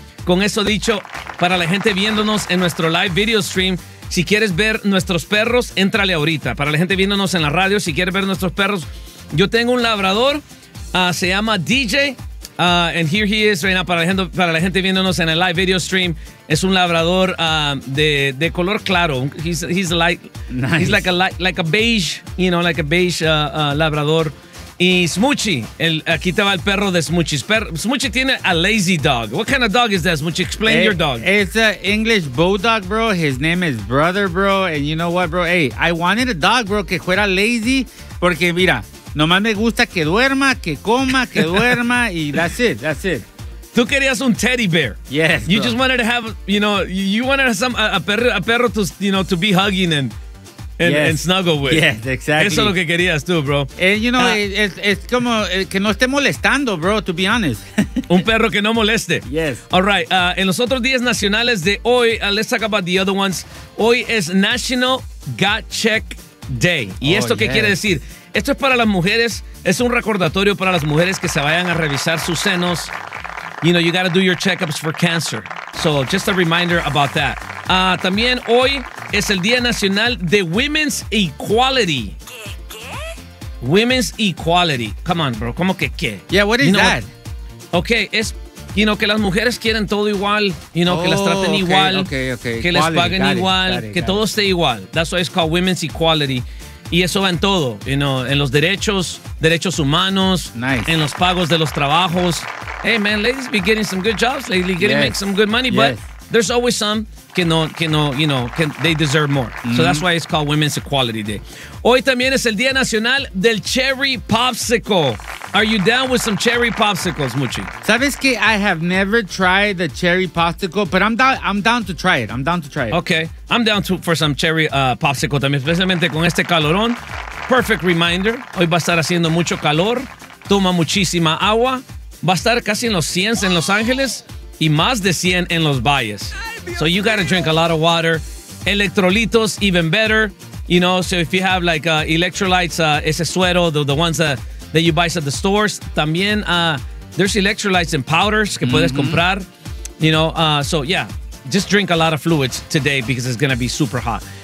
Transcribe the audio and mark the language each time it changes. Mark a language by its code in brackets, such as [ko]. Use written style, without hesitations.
[es] Con eso dicho, para la gente viéndonos en nuestro live video stream, si quieres ver nuestros perros, éntrale ahorita. Para la gente viéndonos en la radio, si quieres ver nuestros perros, yo tengo un labrador, se llama DJ, [en] and here he is right now. [es] Para la gente viéndonos en el live video stream, es un labrador de color claro. [en] He's light, nice. He's like a light, like a beige, you know, like a beige labrador. [es] Y Smoochie, aquí te va el perro de Smoochie. [en] Smoochie tiene a lazy dog. What kind of dog is that, Smoochie? Explain your dog. It's an English bulldog, bro. His name is Brother, bro. And you know what, bro? Hey, I wanted a dog, bro, [es] que fuera [en] lazy. [es] Porque mira, nomás me gusta que duerma, que coma, que duerma. [en] Y that's it, that's it. [es] Tú querías un teddy bear. [en] Yes, you bro. Just wanted to have, you know, you wanted some a perro to, you know, to be hugging and... And snuggle with. Yes, exactly. [es] Eso es lo que querías tú, bro. [en] And you know, it's [es] como que no esté molestando, [en] bro, to be honest. [es] Un perro que no moleste. [en] Yes. [es] All right. En los otros días nacionales de hoy, [en] let's talk about the other ones. [es] Hoy es National Gut Check Day. ¿Y esto qué quiere decir? Esto es para las mujeres. Es un recordatorio para las mujeres que se vayan a revisar sus senos. [en] You know, you got to do your checkups for cancer. So just a reminder about that. [es] También hoy es el Día Nacional de Women's Equality. ¿Qué? Women's Equality. [en] Come on, bro. [es] ¿Cómo que qué? [en] Yeah, what is that? What? [es] Okay, es, you know, que las mujeres quieren todo igual. You know, que las traten igual. [en] Okay. [es] Que equality, les paguen igual. Got it, todo esté igual. [en] That's why it's called Women's Equality. [es] Y eso va en todo. You know, en los derechos humanos. [en] Nice. [es] En los pagos de los trabajos. [en] Hey, man, ladies be getting some good jobs lately. Getting make some good money. Yes. But there's always some. They deserve more. Mm-hmm. So that's why it's called Women's Equality Day. [es] Hoy también es el Día Nacional del Cherry Popsicle. [en] Are you down with some cherry popsicles, Muchi? [es] Sabes que [en] I have never tried the cherry popsicle, but I'm down to try it. Okay. I'm down for some cherry popsicle también, especialmente con este calorón. Perfect reminder. [es] Hoy va a estar haciendo mucho calor. Toma muchísima agua. Va a estar casi en los 100 en Los Ángeles y más de 100 en los valles. [en] So you gotta drink a lot of water. Electrolitos, even better. You know, so if you have like electrolytes, [es] ese suero, [en] the ones that you buy at the stores. También there's electrolytes and powders [es] que puedes comprar. [en] You know, so yeah, just drink a lot of fluids today because it's gonna be super hot.